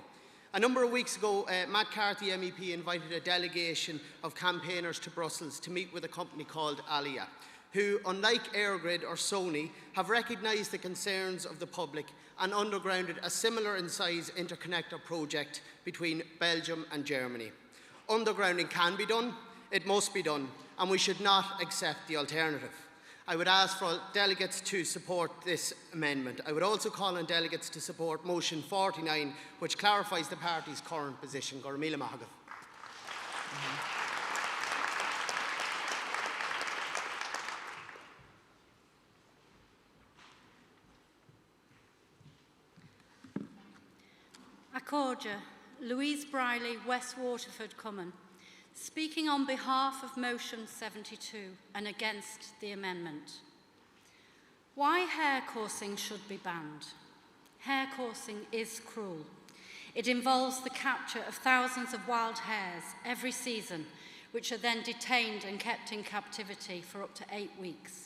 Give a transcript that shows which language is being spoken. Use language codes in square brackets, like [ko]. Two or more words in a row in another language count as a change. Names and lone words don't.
[en] A number of weeks ago, Matt Carthy MEP invited a delegation of campaigners to Brussels to meet with a company called Alia, who, unlike Airgrid or Sony, have recognised the concerns of the public and undergrounded a similar in size interconnector project between Belgium and Germany. Undergrounding can be done, it must be done, and we should not accept the alternative. I would ask for delegates to support this amendment. I would also call on delegates to support motion 49, which clarifies the party's current position. [ga] Gur míle maith agam. [en] Accordia, Louise Briley, West Waterford, Cumming. Speaking on behalf of motion 72 and against the amendment. Why hair coursing should be banned. Hair coursing is cruel. It involves the capture of thousands of wild hares every season, which are then detained and kept in captivity for up to 8 weeks.